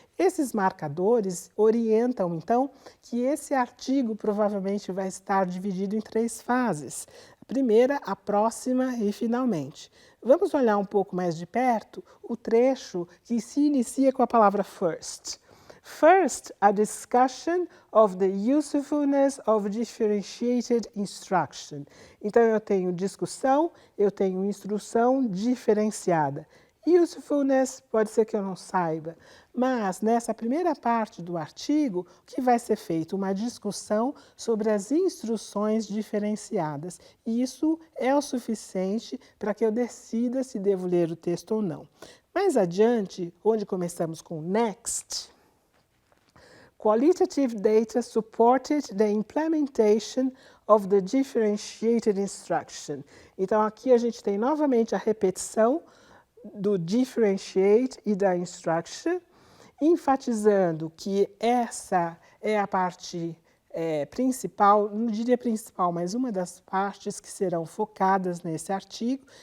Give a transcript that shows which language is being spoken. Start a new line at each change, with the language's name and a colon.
Portuguese: Esses marcadores orientam, então, que esse artigo provavelmente vai estar dividido em 3 fases. A primeira, a próxima e finalmente. Vamos olhar um pouco mais de perto o trecho que se inicia com a palavra first.
English: First, a discussion of the usefulness of differentiated instruction.
Portuguese: Então, eu tenho discussão, eu tenho instrução diferenciada. Usefulness pode ser que eu não saiba, mas nessa primeira parte do artigo, o que vai ser feito? Uma discussão sobre as instruções diferenciadas. E isso é o suficiente para que eu decida se devo ler o texto ou não. Mais adiante, onde começamos com
English: next, qualitative data supported the implementation of the differentiated instruction.
Portuguese: Então, aqui a gente tem novamente a repetição do differentiate e da instruction, enfatizando que essa é a parte principal, não diria principal, mas uma das partes que serão focadas nesse artigo.